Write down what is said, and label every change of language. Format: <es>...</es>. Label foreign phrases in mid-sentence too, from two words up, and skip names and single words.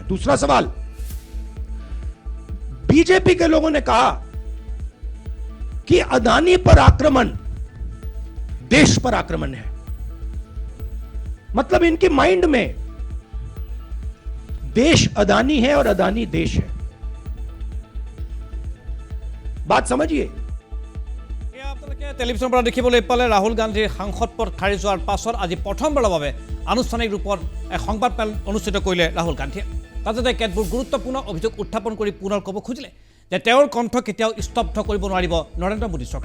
<hi>दूसरा सवाल, बीजेपी के लोगों ने कहा कि अदानी पर आक्रमण देश पर आक्रमण है। मतलब इनके माइंड में देश अदानी है और अदानी देश है। बात समझिए।</hi> <as>টেলিভিশ্যনৰ পৰা দেখিবলৈ পালে ৰাহুল গান্ধীৰ সাংসদ পদ খাৰিজ হোৱাৰ পাছত আজি প্ৰথমবাৰৰ বাবে আনুষ্ঠানিক ৰূপত সংবাদ মেল অনুষ্ঠিত কৰিলে ৰাহুল গান্ধীয়ে। তাতে কেতবোৰ গুৰুত্বপূৰ্ণ অভিযোগ উত্থাপন কৰি পুনৰ ক'ব খুজিলে যে তেওঁৰ কণ্ঠ কেতিয়াও স্তব্ধ কৰিব নোৱাৰিব নৰেন্দ্ৰ মোদী চৰকাৰে।</as>